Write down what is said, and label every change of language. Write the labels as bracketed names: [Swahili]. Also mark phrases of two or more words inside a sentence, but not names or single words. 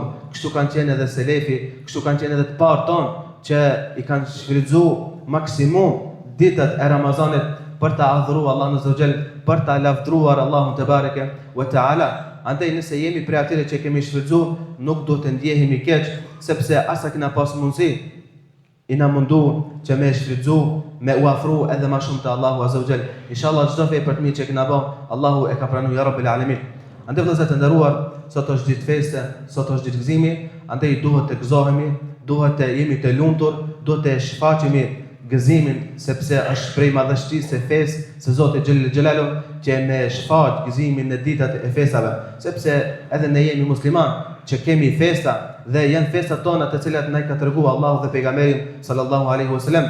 [Albanian] Kështu kanë qenë edhe selefi, kështu kanë qenë edhe të parë tonë që i kanë shfrytzuar maksimum ditët e Ramazanit për ta adhuruar Allahun [Arabic] عز وجل, [Albanian] për ta lavdruar Allahun [Arabic] تبارك وتعالى. [Albanian] Andaj nëse jemi prej atyre që kemi shfrytzuar, nuk duhet të ndjehemi keq, sepse asa kena pas mundësi i na mundu që me shfrytzu, me u afru edhe ma shumë të Allahu [Arabic] عز وجل. [Albanian] Inshallah çdo vepër të mirë që kena bë, Allahu e ka pranuar [Arabic] يا رب العالمين. [Albanian] Andaj vëllezër të nderuar, sot është ditë feste, sot është ditë gëzimi, andaj duhet të gëzohemi, duhet të jemi të lumtur, duhet të shfaqemi gëzimin, sepse është prej madhështisë së fesë së Zotit [Arabic] جل جلاله [Albanian] që me shfaq gëzimin në ditët e festave, sepse edhe ne jemi musliman që kemi festa dhe janë festat tona të cilat na i ka treguar Allahu dhe pejgamberi [Arabic] صلى الله عليه وسلم.